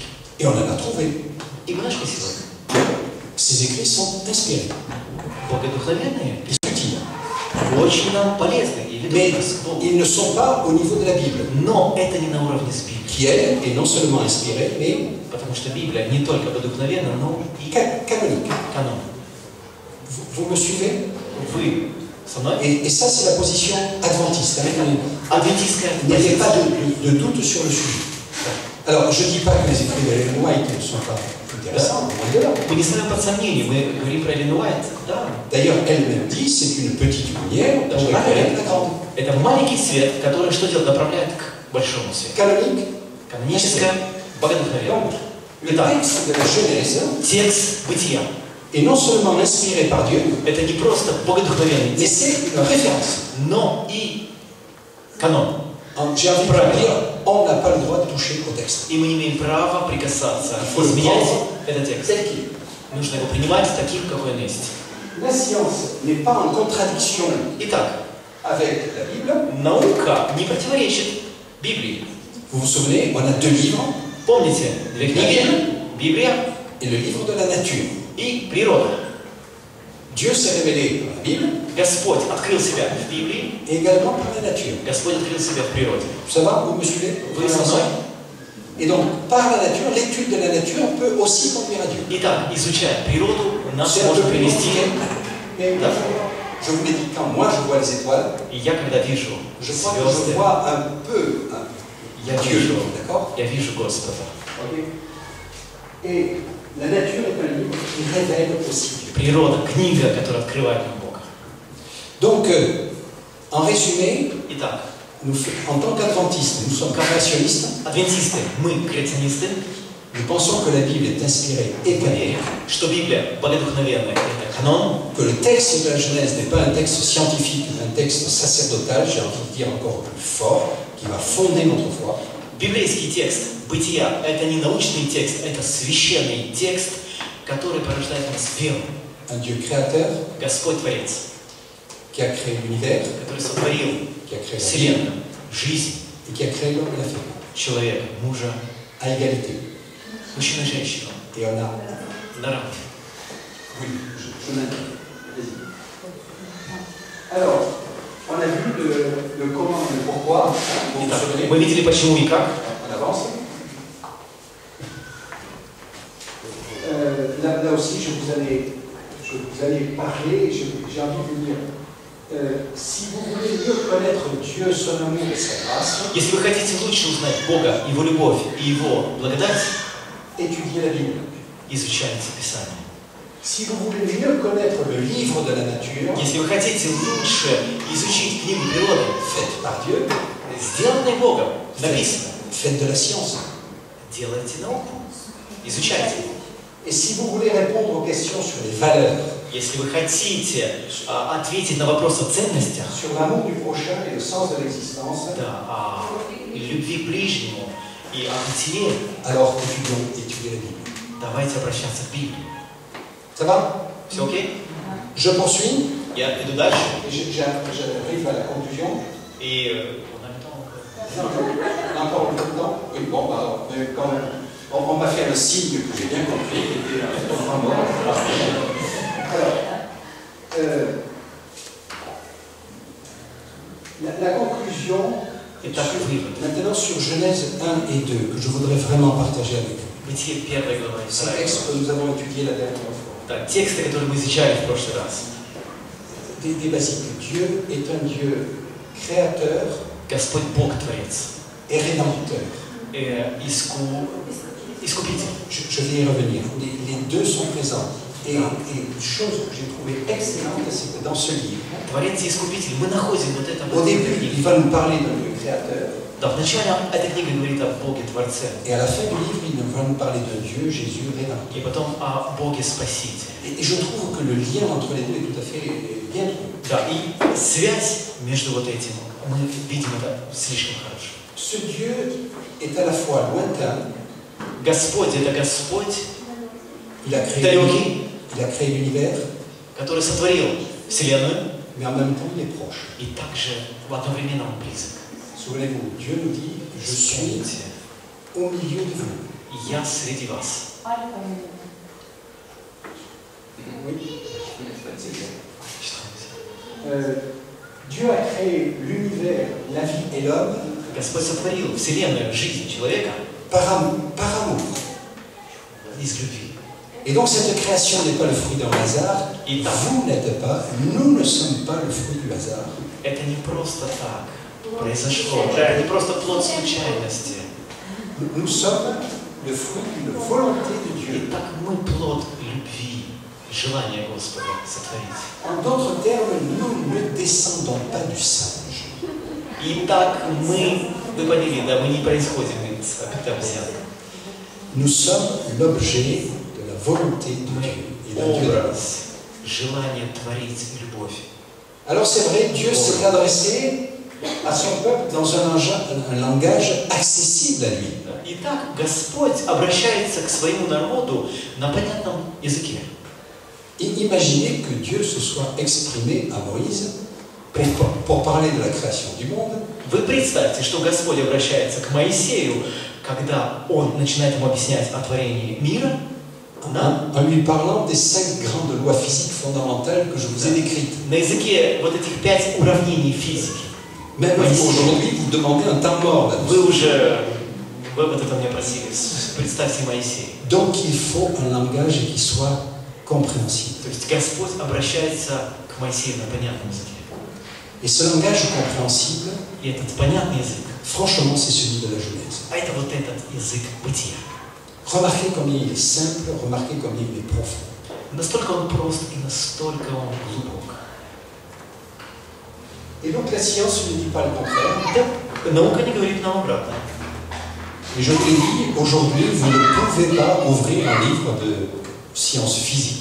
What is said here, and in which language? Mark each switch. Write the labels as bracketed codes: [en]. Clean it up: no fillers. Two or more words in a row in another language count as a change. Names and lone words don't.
[fr] Et on en a trouvé. [ru] И мы нашли сегодня. [fr] Ces écrits sont inspirés, [ru] Богодухновенные, [fr] utiles. [ru] очень нам полезны и ведут [fr] Mais [ru] нас к Богу. [fr] ils ne sont pas au niveau de la Bible, [ru] Но это не на уровне с Библией. [fr] qui elle est non seulement inspirée, mais [ru] Потому что Библия не только богодухновенна, но и [fr] canonique. [ru] канон. [fr] Vous me suivez? [ru] Вы со мной? [fr] Et ça, c'est la position adventiste. Hein. [ru] Адвентистская [fr] Il n'y avait pas [ru] позиция. [fr] de doute sur le sujet. Alors, je ne dis pas que les écrits d'Ellen White ne sont pas intéressants, loin de là. [ru] Мы не ставим под сомнение, мы говорим про Эллен Уайт. Да. [fr] D'ailleurs, elle-même dit, c'est une petite lumière pour éclairer la grande. [ru] Это маленький свет, который что делает? Направляет к большому свету. [fr] Canonique. [ru] Каноническое богодухновение. [fr] Donc, le [ru] Итак, [fr] texte de la Genèse [ru] текст Бытия. [fr] est non seulement inspiré par Dieu, [ru] Это не просто богодухновенный [fr] mais [ru] текст, [fr] c'est une référence. [ru] но и канон. [fr] J'ai envie de dire, on n'a pas le droit de toucher au texte. [ru] И мы не имеем права прикасаться, [fr] Faut le [ru] изменять [fr] prendre [ru] этот текст. [fr] tel qu'il est. [ru] Нужно его принимать таким, какой он есть. [fr] La science n'est pas en contradiction [ru] Итак, [fr] avec la Bible. [ru] наука не противоречит Библии. [fr] Vous vous souvenez, on a deux livres, [ru] Помните, две книги? Библия [fr] et le livre de la nature. [ru] и природа. [fr] Dieu s'est révélé dans la Bible [ru] Господь открыл себя в Библии, [fr] et également par la nature. [ru] Господь открыл себя в природе. [fr] Ça va, vous me suivez? [ru] Вы со мной? [fr] Et donc, par la nature, l'étude de la nature peut aussi conduire à Dieu. [ru] Итак, изучая природу, нас [fr] C'est un peu [ru] можно [fr] plus [ru] привести. [fr] compliqué, mais [ru] Да. [fr] je vous l'ai dit, quand moi je vois les étoiles, [ru] И я когда вижу [fr] je crois que je [ru] звезды, [fr] vois un peu [ru] я [fr] Dieu, [ru] вижу, [fr] d'accord? [ru] я вижу Господа. [fr] Et la nature est un livre qui révèle aussi Dieu. [ru] Природа, книга, которая открывает нам Бога. [fr] Donc, en résumé, [ru] Итак, [fr] nous, en tant qu'adventistes, nous sommes créationnistes, [ru] адвентисты, мы креационисты, [fr] nous pensons que la Bible est inspirée et [ru] мы [fr] canonique, [ru] верим, что Библия богодухновенная, это канон, [fr] que le texte de la Genèse n'est pas un texte scientifique, mais un texte sacerdotal, j'ai envie de dire encore plus fort, qui va fonder notre foi. [ru] библейский текст Бытия – это не научный текст, это священный текст, который порождает в нас веру. [fr] Un Dieu créateur [ru] Господь Творец, [fr] qui a créé l'univers, [ru] который сотворил [fr] qui a créé la vie, [ru] Вселенную, жизнь, [fr] et qui a créé l'homme et la femme, [ru] человека, мужа, [fr] à égalité. [ru] мужчину и женщину, [fr] Et on a... [ru] на равных. [fr] Oui, je m'indique. Alors, on a vu le comment et le pourquoi. Vous vous [ru] Итак, [fr] souvenez? [ru] мы видели почему и как. [fr] On avance. Là aussi, je vous allais parler, j'ai envie de vous dire, si vous voulez mieux connaître Dieu, son amour et sa grâce, [ru] Если вы хотите лучше узнать Бога, Его любовь и Его благодать, [fr] étudiez la Bible. [ru] изучайте Писание. [fr] Si vous voulez mieux connaître le livre de la nature, [ru] Если вы хотите лучше изучить книгу природы, [fr] faite par Dieu, [ru] сделанной Богом, написано, [fr] faites de la science. [ru] делайте науку, изучайте. [fr] Et si vous voulez répondre aux questions sur les valeurs, [ru] Если вы хотите ответить на вопрос о ценностях, [fr] sur l'amour du prochain et le sens de l'existence, [ru] да, о любви к ближнему и о бытие, [fr] alors étudiez la Bible. [ru] давайте обращаться к Библии. [fr] Ça va? [ru] Все окей? [fr] Je poursuis. [ru] Я иду дальше. [fr] Et j'arrive à la conclusion. И on a le temps encore. On a encore un peu de temps? Oui, bon, alors, quand même. On m'a fait un signe que j'ai bien compris. Et alors, la conclusion, [ru] Итак, вывод. [fr] maintenant sur Genèse 1 et 2, que je voudrais vraiment partager avec vous. [ru] Бытие 1 глава и [fr] Ces 2 textes [ru] глава. [fr] que nous avons étudiés la dernière fois. [ru] Да, тексты, которые мы изучали в прошлый раз. [fr] Des basiques. Dieu est un Dieu créateur [ru] Господь Бог Творец. [fr] et rédempteur. [ru] Искупитель. [fr] Je vais y revenir. Les deux sont présents. Et une chose que j'ai trouvée excellente, c'est que dans ce livre, [ru] Творец и Искупитель, мы находим вот это [fr] au [ru] в этой [fr] début, [ru] книге. [fr] il va nous parler de Dieu créateur, [ru] Да, вначале эта книга говорит о Боге Творце, [fr] et à la fin du livre, il va nous parler de Dieu, Jésus, Rédempteur. [ru] и потом о Боге Спасителе. [fr] Et je trouve que le lien entre les deux est tout à fait bien trouvé. [ru] Да, и связь между вот этим, мы видим это слишком хорошо. [fr] Ce Dieu est à la fois lointain, [ru] Господь – это Господь, [fr] il a créé [ru] далекий, [fr] l'univers, [ru] который сотворил Вселенную, [fr] mais en même temps, il est proche. [ru] и также одновременно Он близок. [fr] Souvenez-vous, Dieu nous dit, je suis [ru] Вспомните, [fr] au milieu de vous. [ru] я среди вас. [fr] Oui, c'est bien. Dieu a créé l'univers, la vie et l'homme [ru] Господь сотворил Вселенную, жизнь человека [fr] par amour. [ru] из любви. [fr] Et donc cette création n'est pas le fruit d'un hasard. [ru] И так, [fr] Vous n'êtes pas, nous ne sommes pas le fruit du hasard. [ru] это не просто так произошло, это не просто плод случайности. [fr] Nous sommes le fruit d'une volonté de Dieu. [ru] И так мы плод любви, желания Господа сотворить. [fr] En d'autres termes, nous ne descendons pas du singe. [ru] И так мы, вы поняли, да, мы не происходим из обетования. [fr] Nous sommes l'objet de la volonté de Dieu. Et d'un Dieu d'amour. [ru] Образ, желание творить любовь. [fr] Alors c'est vrai, Dieu s'est adressé à son peuple dans un langage accessible à lui. [ru] Итак, Господь обращается к своему народу на понятном языке. [fr] Et imaginez que Dieu se soit exprimé à Moïse pour parler de la création du monde. [ru] Вы представьте, что Господь обращается к Моисею, когда он начинает ему объяснять о творении мира, да? [fr] En lui parlant des 5 grandes lois physiques fondamentales que je vous ai décrites. [ru] На языке вот этих 5 уравнений физики. [fr] Même aujourd'hui, vous demandez un temps mort là-dessus. [ru] Вы вот это меня просили, представьте Моисея. [fr] Donc il faut un langage qui soit compréhensible. [ru] То есть Господь обращается к Моисею на понятном языке. [fr] Et ce langage compréhensible, [ru] И этот понятный язык, [fr] franchement, c'est celui de la Genèse. [ru] а это вот этот язык бытия. [fr] Remarquez comme il est simple, remarquez comme il est profond. [ru] Настолько он прост и настолько он глубок. [fr] Et donc la science ne dit pas le contraire. [ru] Да, наука не говорит нам обратно. [fr] Et je vous l'ai dit, aujourd'hui, vous ne pouvez pas ouvrir un livre de sciences physiques